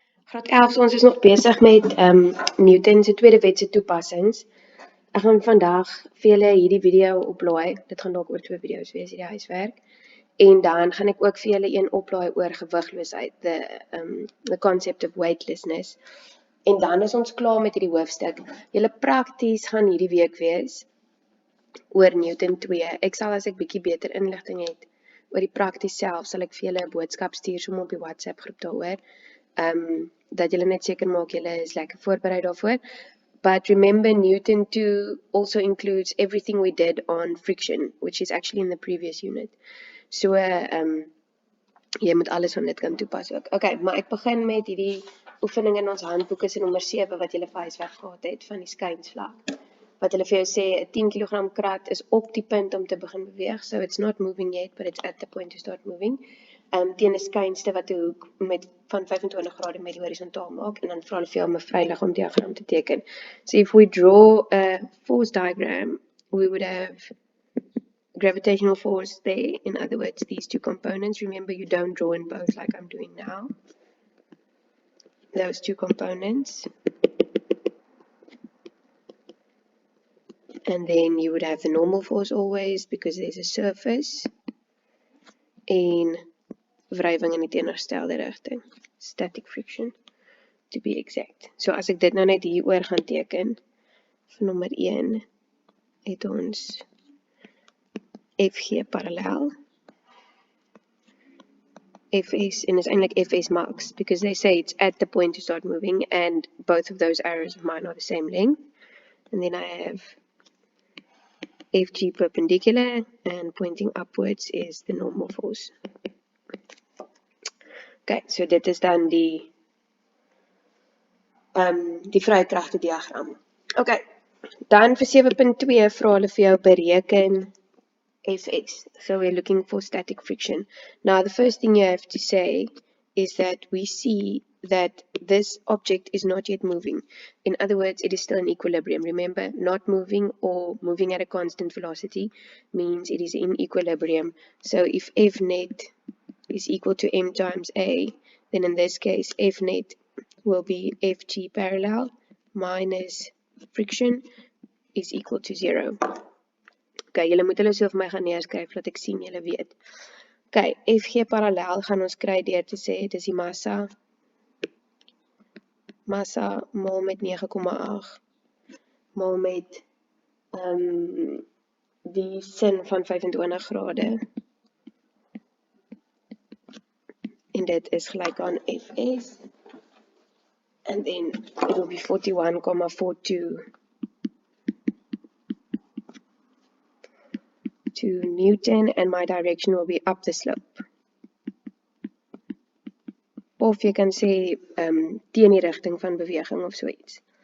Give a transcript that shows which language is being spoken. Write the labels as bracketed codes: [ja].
[af] Graad 11, ons is nog besig met Newton se tweede wet se toepassings. Ek gaan vandag vir julle hierdie video oplaai. Dit gaan dalk oor 2 video's wees, hierdie huiswerk. En dan gaan ek ook vir julle een oplaai oor gewigloosheid, [en] the concept of weightlessness. [af] En dan is ons klaar met hierdie hoofstuk. Julle prakties gaan hierdie week wees oor Newton 2. Ek sal as ek bietjie beter inligting het oor die prakties self, sal ek vir julle 'n boodskap stuur sommer op die WhatsApp groep daaroor. Dat julle net seker maak julle is lekker voorberei daarvoor. [en] But remember, Newton 2 also includes everything we did on friction, which is actually in the previous unit. [af] So, jy moet alles van dit kan toepas ook. Okay, maar ek begin met hierdie oefening in ons handboek is in nommer 7 wat julle vir huiswerk gehad het van die skynsvlak. Wat hulle vir jou sê, 'n 10 kg krat is op die punt om te begin beweeg, [en] so it's not moving yet, but it's at the point to start moving. [af] Teen 'n skynste wat 'n hoek van 25 grade met die horisontaal maak, en dan vra hulle vir jou om 'n vryliggaam diagram te teken. [en] So if we draw a force diagram, we would have gravitational force there, in other words, these two components. Remember, you don't draw in both like I'm doing now. Those two components. And then you would have the normal force always, because there's a surface. [af] En wrywing in die teenoorgestelde rigting. [en] Static friction, to be exact. [af] So as ek dit nou net hier oor gaan teken, vir nommer 1, het ons FG parallel. [en] Fs, [af] en is eintlik [en] Fs max, because they say it's at the point to start moving, and both of those arrows of mine are the same length. And then I have Fg perpendicular, and pointing upwards is the normal force. [af] Okay, so dit is dan die vrye kragte diagram. Okay, dan vir 7.2 vra hulle vir jou bereken Fs. [en] So we're looking for static friction. Now the first thing you have to say is that we see that this object is not yet moving. In other words, it is still in equilibrium. Remember, not moving or moving at a constant velocity means it is in equilibrium. So if F net is equal to m times a, then in this case F net will be Fg parallel minus friction is equal to 0. [af] Okay, julle moet hulle so vir my gaan neerskryf, laat ek sien julle weet. Okay, Fg parallel gaan ons kry deur te sê, dis die massa maal met 9,8 maal met die sin van 25 grade. En dit is gelyk aan Fs. [en] And then it will be 41,42 to Newton, and my direction will be up the slope. [af] Of jy kan sê teen die rigting van beweging of so iets.